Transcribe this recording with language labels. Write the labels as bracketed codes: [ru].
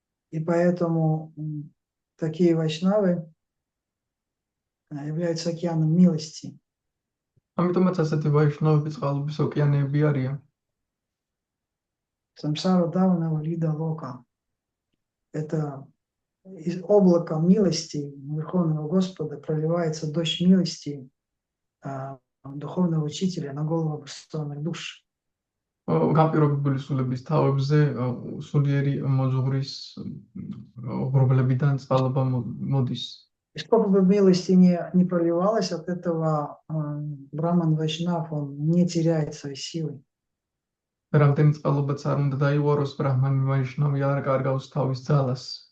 [ru] И поэтому такие вайшнавы являются океаном милости. [ka] ამიტომაც ასეთი ვაიშნავები წყალობის ოკეანეები არიან. [sa] Самсара Давана Валида Лока. [ru] Это из облака милости Верховного Господа проливается дождь милости духовного учителя на голову образованных душ. [ka] განპირობებული სულების თავებზე სულიერი მოძღვრის ღრუბლებიდან წყალობა მოდის. [ru] И сколько бы милости не проливалось, от этого браман вайшнав, он не теряет своей силы. [ka] რამდენი წყალობაც არ უნდა დაიღვაროს, ბრაჰმანი ვაიშნავი არ კარგავს თავის ძალას.